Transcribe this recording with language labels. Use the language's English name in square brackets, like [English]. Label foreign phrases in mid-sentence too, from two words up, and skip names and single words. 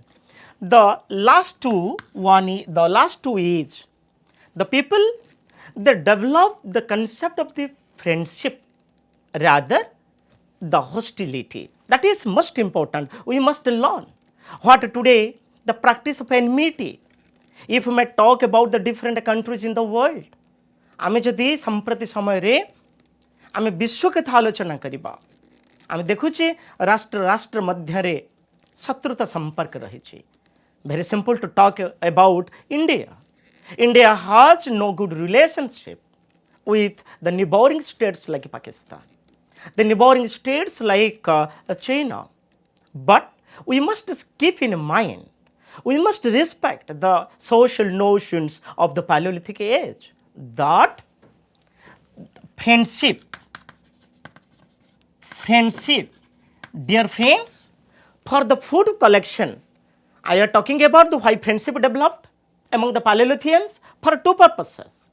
[English] The last two is the people they develop the concept of the friendship rather the hostility. That is most important. We must learn what today the practice of enmity. If we may talk about the different countries in the world, [Odia] ଆମେ ଯଦି ସମ୍ପ୍ରତି ସମୟ ରେ ଆମେ ବିଶ୍ୱ କଥା ଆଲୋଚନା କରିବା ଆମେ ଦେଖୁଛେ ରାଷ୍ଟ୍ର ରାଷ୍ଟ୍ର ମଧ୍ୟ ରେ ଶତ୍ରୁତା ସମ୍ପର୍କ ରହି. [English] Very simple to talk about India. India has no good relationship with the neighboring states like Pakistan, the neighboring states like China. But we must keep in mind, we must respect the social notions of the Paleolithic age that friendship, dear friends, for the food collection, I am talking about the why friendship developed among the Paleolithians for two purposes.